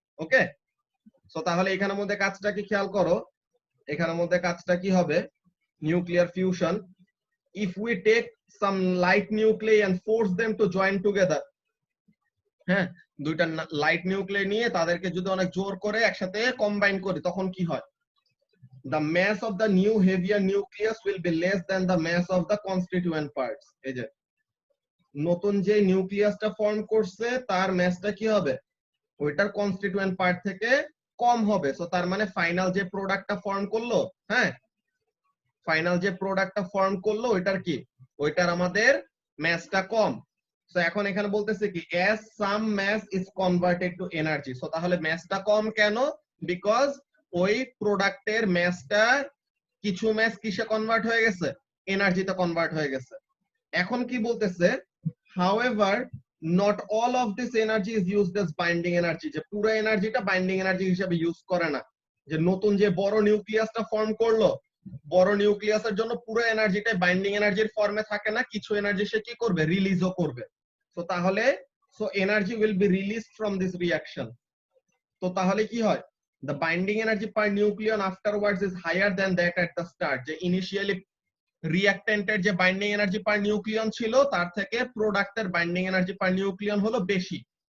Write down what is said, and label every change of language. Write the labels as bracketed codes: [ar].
[bn] ওকে, so তাহলে এখানের মধ্যে কাজটা কি খেয়াল করো, এখানের মধ্যে কাজটা কি হবে, [en] nuclear fusion, if we take some light nuclei and force them to join together, [bn] হ্যাঁ, দুইটা লাইট নিউক্লিয়াস নিয়ে তাদেরকে যদি অনেক জোর করে একসাথে কম্বাইন করি তখন কি হয়? [en] The mass of the new heavier nucleus will be less than the mass of the constituent parts. [bn] এই যে নতুন যে নিউক্লিয়াসটা ফর্ম করছে তার ম্যাসটা কি হবে? ওইটার কনস্টিটিউয়েন্ট পার্ট থেকে কম হবে। সো তার মানে ফাইনাল যে প্রোডাক্টটা ফর্ম করলো, হ্যাঁ, ফাইনাল যে প্রোডাক্টটা ফর্ম করলো ওইটার কি? ওইটার আমাদের ম্যাসটা কম। সো এখন এখানে বলতেছে কি [en] as some mass is converted to energy. [bn] So তাহলে ম্যাসটা কম কেন? বিকজ ওই প্রোডাক্টের ম্যাসটা কিছু ম্যাস কিসে কনভার্ট হয়ে গেছে? এনার্জিতে কনভার্ট হয়ে গেছে। এখন কি বলতেছে? [en] however not all of this energy is used as binding energy, [bn] যে পুরো এনার্জিটা বাইন্ডিং এনার্জি হিসেবে ইউজ করে না। যে নতুন যে বড় নিউক্লিয়াসটা ফর্ম করলো, বড় নিউক্লিয়াসের জন্য পুরো এনার্জিটাই বাইন্ডিং এনার্জির ফর্মে থাকে না, কিছু এনার্জি সে কি করবে? রিলিজও করবে। [en] So তাহলে so energy will be released from this reaction. [bn] তো তাহলে কি হয়? [en] the binding energy per nucleon afterwards is higher than that at the start, [bn] যে ইনিশিয়ালি রিঅ্যাকট্যান্টের যে বাইন্ডিং এনার্জি পার নিউক্লিয়ন ছিল তার থেকে প্রোডাক্টের বাইন্ডিং এনার্জি পার নিউক্লিয়ন হলো বেশি।